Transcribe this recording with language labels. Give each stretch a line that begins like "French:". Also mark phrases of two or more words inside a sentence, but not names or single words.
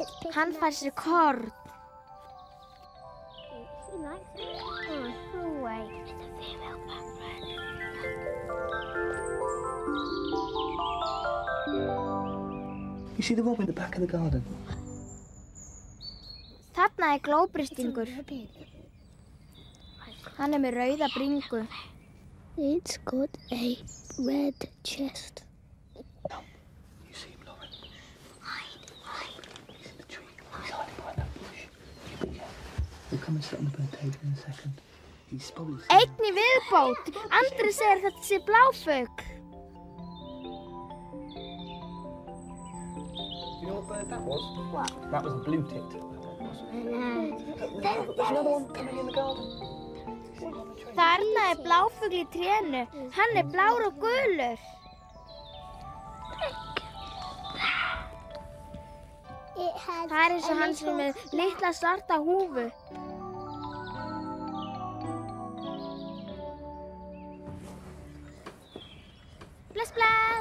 Icelandic: Hann fær sér korn.
English: She likes it. Oh, go away. It's a female penguin. You see the robin at the back of the garden?
Icelandic: Þarna glóbristingur. Hann með rauða bringu.
English: It's got a red chest. Come. You see him, Lauren? Hide. He's in the tree. He's hiding behind that bush. You be careful. We'll come and sit on the bird table in a second. He's probably...
Icelandic: Einn í viðbót. Andri segir þetta sé bláfugl.
English: You know what bird that was? What? That was a blue-tipped. There's another one coming in the garden.
Icelandic: Þarna bláfugl í trénu. Hann blár og gulur. Það eins og hann sem með litla svarta húfu. Bless, bless.